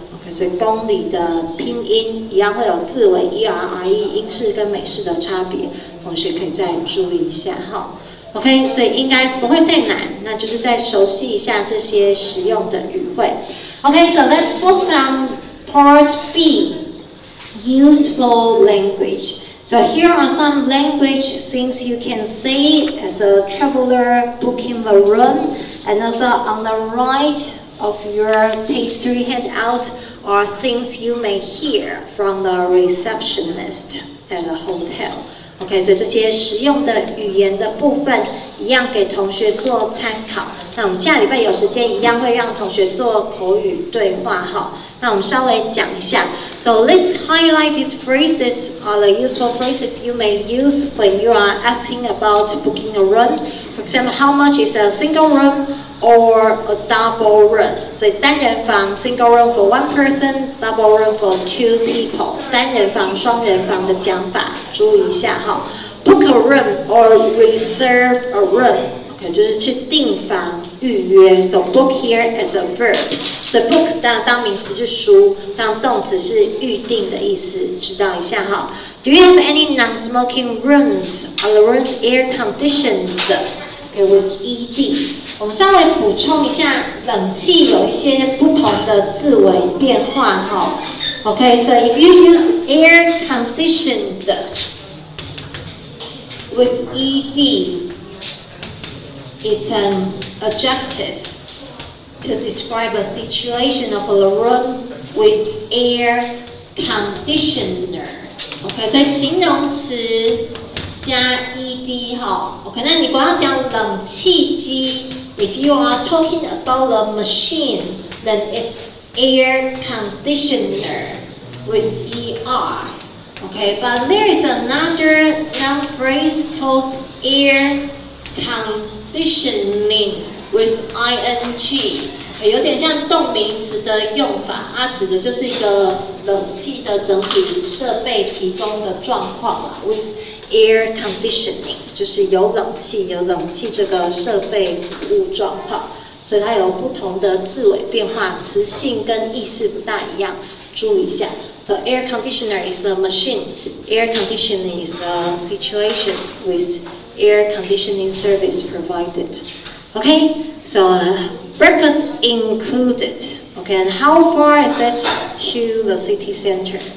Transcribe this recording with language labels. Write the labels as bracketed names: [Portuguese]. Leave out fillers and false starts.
[Chinese] OK， 所以公里的拼音一样会有字尾 ERRE， 英式跟美式的差别，同学可以再注意一下哈。 OK， 所以应该不会太难，那就是再熟悉一下这些实用的语汇。 [English] Okay, so let's focus on part B, useful language. So here are some language things you can say as a traveler booking the room, and also on the right of your page 3 handout are things you may hear from the receptionist at a hotel. [Chinese] OK， 所以这些实用的语言的部分一样给同学做参考。那我们下礼拜有时间一样会让同学做口语对话哈。那我们稍微讲一下。 [English] So let's highlighted phrases are the useful phrases you may use when you are asking about booking a room. For example, how much is a single room or a double room? [Chinese] 所以单人房 [English] single room for one person, double room for 2 people. [Chinese] 单人房、双人房的讲法注意一下哈。 [English] Book a room or reserve a room. [Chinese] OK， 就是去订房预约 ， [English] so book here as a verb， [Chinese] 所以 book 当名词是书，当动词是预定的意思，知道一下哈。 [English] Do you have any non-smoking rooms? Are the rooms air conditioned? OK, with ED。 [Chinese] 我们稍微补充一下，冷气有一些不同的字尾变化哈。 [English] OK, so if you use air conditioned with ED.It's an adjective to describe a situation of a room with air conditioner. [Chinese] OK， 所以形容词加 ed 哈。 [English] OK， [Chinese] 那你不要讲冷气机 [English] ，if you are talking about a machine, then it's air conditioner with er. OK, but there is another noun phrase called air.Conditioning with ing， [Chinese] 有点像动名词的用法，它指的就是一个冷气的整体设备提供的状况啦。 With air conditioning， 就是有冷气这个设备服务状况，所以它有不同的字尾变化，词性跟意思不大一样，注意一下。 [English] So air conditioner is the machine, air conditioning is the situation with air conditioning service provided. Okay, so breakfast included. Okay, and how far is it to the city center?